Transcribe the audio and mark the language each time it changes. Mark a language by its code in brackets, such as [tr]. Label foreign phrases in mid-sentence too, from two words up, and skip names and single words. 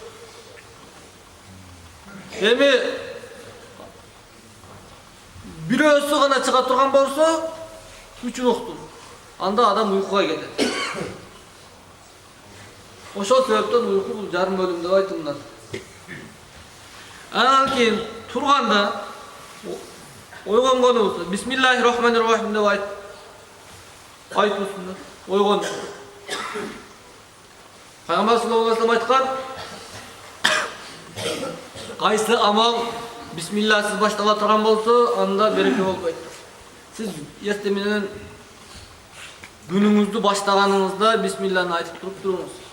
[ky] Эми бирөөсү гана чыга турган болсо, үчүн уктун. Анда адам уйкуга кетет. Ошол себептен уйку бул жарым өлүм деп айтылат. Анан кийин турганда ойгонгонубузда бисмиллахир-рахманир-рахим деп айтуусунда ойгон. Пайгамбар [ar] صلى الله عليه وسلم [ky] айткан: кайсы амал бисмиллахсыз баштала турган болсо, анда береке болбойт. Сиз эртең менен күнүңүздү баштаганыңызда бисмиллахны айтып туруңуз.